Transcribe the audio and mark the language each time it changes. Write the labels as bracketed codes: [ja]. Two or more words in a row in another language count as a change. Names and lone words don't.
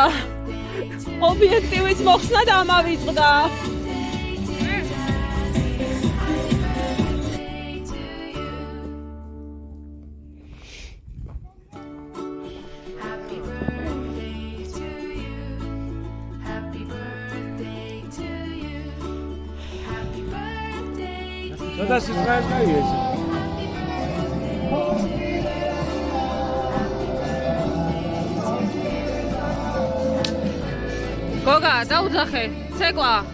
[ka] ობიექტივის მოხსნა დამავიწყდა. [en] Happy birthday to you. Happy birthday to you. Happy birthday. [ka] სადა სიცხეს გაიეს გოგა, დაუძახე, ცეკვა.